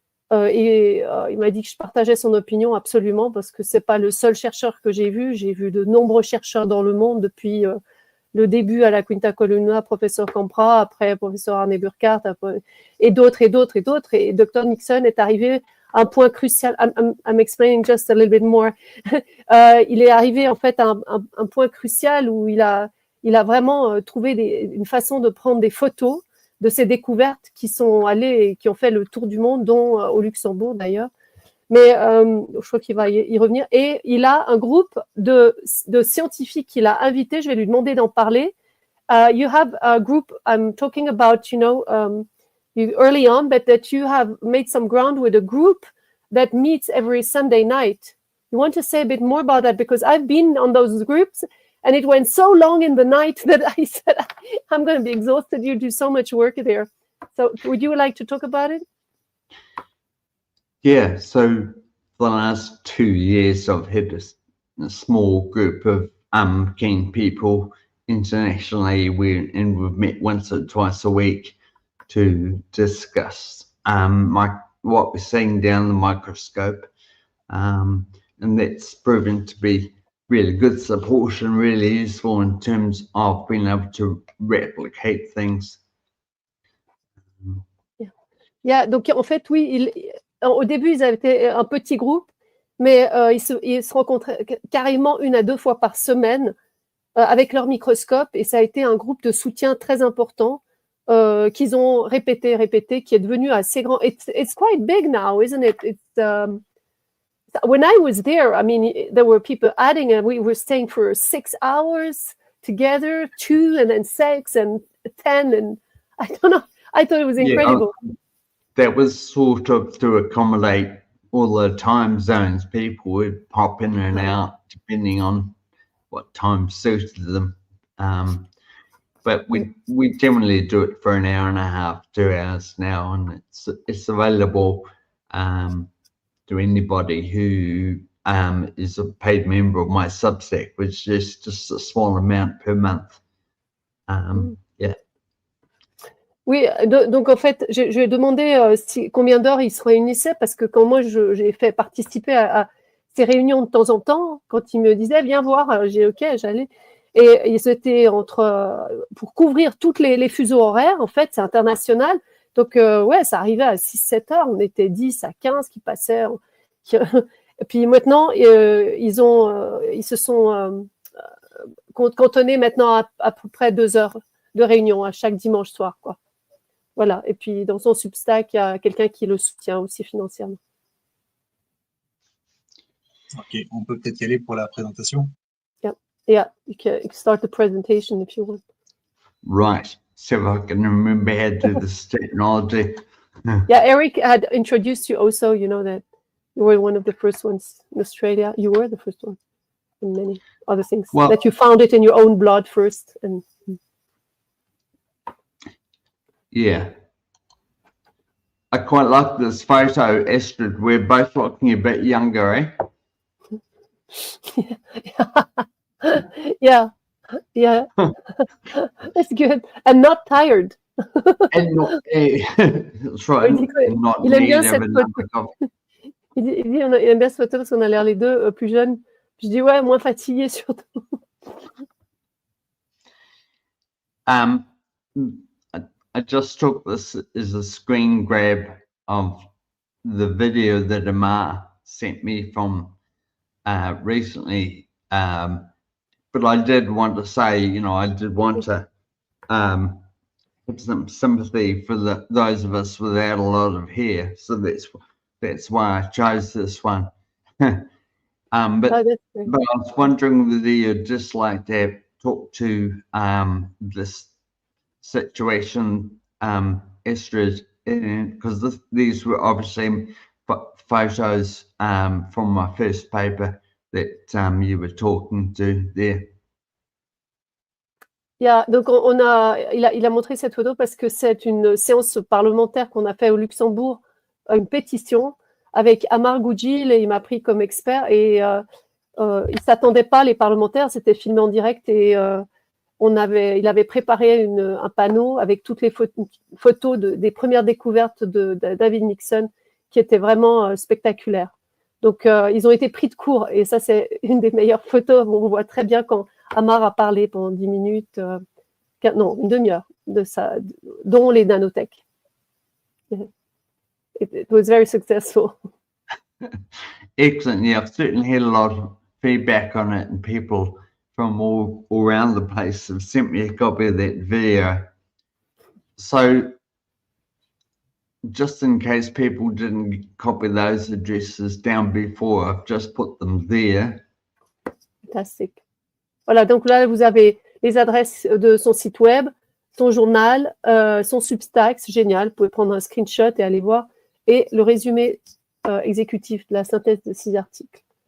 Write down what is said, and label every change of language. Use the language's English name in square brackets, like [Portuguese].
[French] Il m'a dit que je partageais son opinion absolument, parce que ce n'est pas le seul chercheur que j'ai vu. J'ai vu de nombreux chercheurs dans le monde depuis le début à la Quinta Columna, professeur Campra, après professeur Arne Burkhardt, et d'autres. Et Dr Nixon est arrivé à un point crucial. [English] I'm explaining just a little bit more. [French] Il est arrivé en fait à un point crucial où il a vraiment trouvé une façon de prendre des photos de ces découvertes qui ont fait le tour du monde, dont au Luxembourg d'ailleurs. mais je crois qu'il va y revenir. Et il a un groupe de scientifiques qu'il a invités. Je vais lui demander d'en parler. [English] You have a group, I'm talking about, early on, but that you have made some ground with a group that meets every Sunday night. You want to say a bit more about that? Because I've been on those groups and it went so long in the night that I said, I'm going to be exhausted. You do so much work there. So would you like to talk about it? Yeah, so for the last 2 years, I've had a small group of keen people internationally, and we've met once or twice a week to discuss what we're seeing down the microscope, and that's proven to be really good support and really useful in terms of being able to replicate things. [French] Yeah, donc en fait, oui, au début, ils avaient été un petit groupe, mais ils se rencontraient carrément 1 à 2 fois par semaine avec leur microscope, et ça a été un groupe de soutien très important qu'ils ont répété, qui est devenu assez grand. [English] It's quite big now, isn't it? When I was there, I mean, there were people adding, and we were staying for 6 hours together, 2 and then 6 and 10, and I don't know. I thought it was incredible. Yeah, that was sort of to accommodate all the time zones. People would pop in and out depending on what time suited them. But we generally do it for an hour and a half, 2 hours now, and it's available to anybody who is a paid member of my Substack, which is just a small amount per month. Yeah. [French] Oui, donc en fait, je lui ai demandé combien d'heures ils se réunissaient, parce que quand moi j'ai fait participer à ces réunions de temps en temps, quand ils me disaient viens voir, j'ai OK, j'allais. Et ils étaient pour couvrir toutes les fuseaux horaires, en fait, c'est international. Donc, ouais, ça arrivait à 6-7 heures. On était 10 à 15 qui passaient. Et puis maintenant, ils se sont cantonnés maintenant à peu près 2 heures de réunion à chaque dimanche soir, quoi. Voilà. Et puis, dans son Substack, il y a quelqu'un qui le soutient aussi financièrement. OK, on peut peut-être y aller pour la présentation. [English] Yeah, you can start the presentation if you want. Right. So I can remember how to do this technology. Yeah, Eric had introduced you also, you know, that you were one of the first ones in Australia. You were the first one, and many other things. Well, that you found it in your own blood first. And yeah. I quite like this photo, Astrid. We're both looking a bit younger, eh? Yeah. That's good. And not tired. And not, that's right. [French] Il aime bien cette photo. Il aime bien cette photo parce qu'on a l'air les deux plus jeunes. Je dis ouais, moins fatigués surtout. [English] I just took this as a screen grab of the video that Amar sent me from recently. But I did want to say, you know, I did want to have some sympathy for those of us without a lot of hair. So that's why I chose this one. But I was wondering whether you'd just like to talk to this situation, Astrid, because these were obviously photos from my first paper that you were talking to there. [French] Yeah, donc il a montré cette photo parce que c'est une séance parlementaire qu'on a fait au Luxembourg, une pétition avec Amar Goudjil, et il m'a pris comme expert, et il s'attendait pas, les parlementaires, c'était filmé en direct, et il avait préparé un panneau avec toutes les photos des premières découvertes de David Nixon qui étaient vraiment spectaculaires. Donc, ils ont été pris de court, et ça, c'est une des meilleures photos. On voit très bien quand Amar a parlé pendant 10 minutes, non, une demi-heure, dont les nanotech. [English] It was very successful. Excellent. Yeah, I've certainly had a lot of feedback on it, and people from all around the place have sent me a copy of that video. So just in case people didn't copy those addresses down before, I've just put them there. [French] Fantastique. Voilà, donc là, vous avez les adresses de son site web, son journal, son Substack, c'est génial. Vous pouvez prendre un screenshot et aller voir. Et le résumé exécutif de la synthèse de 6 articles.